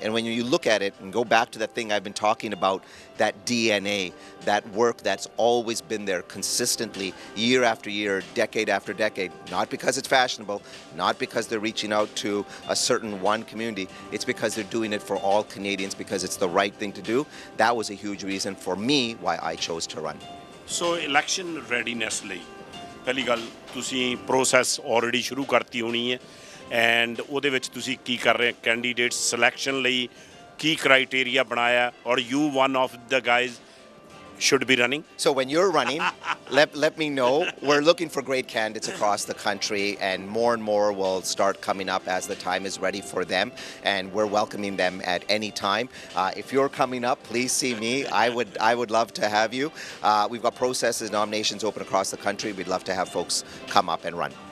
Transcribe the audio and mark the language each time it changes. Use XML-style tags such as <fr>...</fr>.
<en>And when you look at it and go back to that thing I've been talking about, that DNA, that work that's always been there consistently, year after year, decade after decade, not because it's fashionable, not because they're reaching out to a certain one community, it's because they're doing it for all Canadians, because it's the right thing to do. That was a huge reason for me why I chose to run.</en> <pa>So election readiness ਲਈ ਪਹਿਲੀ ਗੱਲ ਤੁਸੀਂ process already ਸ਼ੁਰੂ ਕਰਤੀ ਹੋਣੀ ਹੈ, and ਉਹਦੇ ਵਿੱਚ ਤੁਸੀਂ ਕੀ ਕਰ ਰਹੇ ਕੈਂਡੀਡੇਟ ਸਿਲੈਕਸ਼ਨ ਲਈ ਕੀ ਕ੍ਰਾਈਟੇਰੀਆ ਬਣਾਇਆ,</pa> <en>Or you one of the guys should be running? So when you're running, let me know. We're looking for great candidates across the country, and more will start coming up as the time is ready for them, and we're welcoming them at any time. If you're coming up, please see me. I would love to have you. We've got processes, nominations open across the country. We'd love to have folks come up and run.</en>